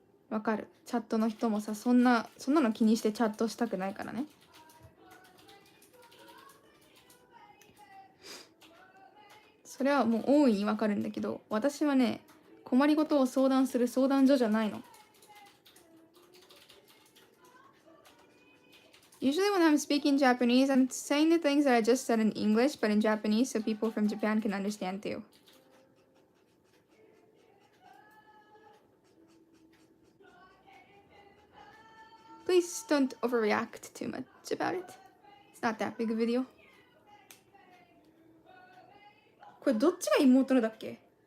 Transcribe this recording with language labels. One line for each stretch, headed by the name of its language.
Japanese: わかる。チャットの人もさ、そんなの気にしてチャットしたくないからね。それはもう大いにわかるんだけど、私はね、困りごとを相談する相談所じゃないの。
English: Usually when I'm speaking Japanese, I'm saying the things that I just said in English, but in Japanese so people from Japan can understand too. Please don't overreact too much about it. It's not that big a video.
Japanese: これどっちが妹のだっけ？